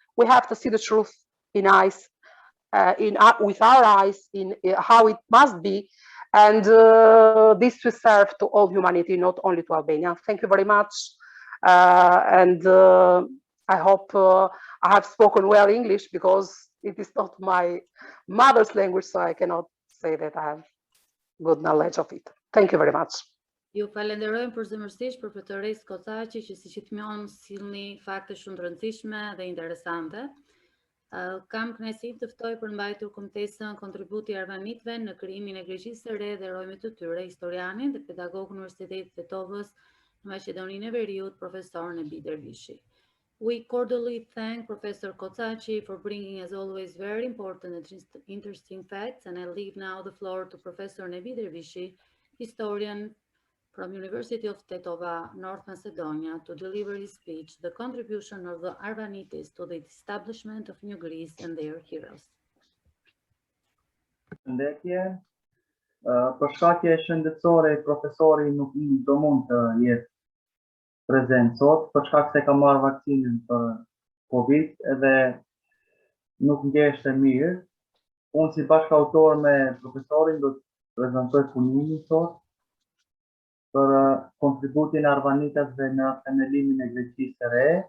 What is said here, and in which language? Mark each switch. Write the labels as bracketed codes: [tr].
[en] We have to see the truth in eyes, with our eyes, in how it must be, and this will serve to all humanity, not only to Albania. Thank you very much, and I hope I have spoken well English, because it is not my mother's language, so I cannot say that I have good knowledge of it. Thank you very much. [sq] Ju falenderojmë përzemërsisht profesoresë Kocaqi, që siç i thënë sillni fakte shumë të rëndësishme dhe interesante. Kam kënaqësinë të ftoj për mbajtur kontesën kontributi arvanitëve në krijimin e Greqisë së Re dhe rolin të tyre, historianin dhe pedagog Universitetit të Tetovës në Maqedoninë e Veriut, profesor Nebi Dervishi. [en] We cordially thank Professor Kocaqi for bringing, as always, very important and interesting facts, and I leave now the floor to Professor Nebi Dervishi, historian from University of Tetova, North Macedonia, to deliver his speech, The Contribution of the Arvanites to the Establishment of New Greece and Their Heroes. [sq] Përshëndetje, për shkakje shëndetësore, profesori nuk do mund të jetë prezent sot, për shkak se ka marrë vaksinën për Covid edhe nuk ndjeshte mirë. Unë si bashkëautor me profesorin do të prezantoj punimin sot për kontributin e arvanitasve në themelimin e Greqisë së Re.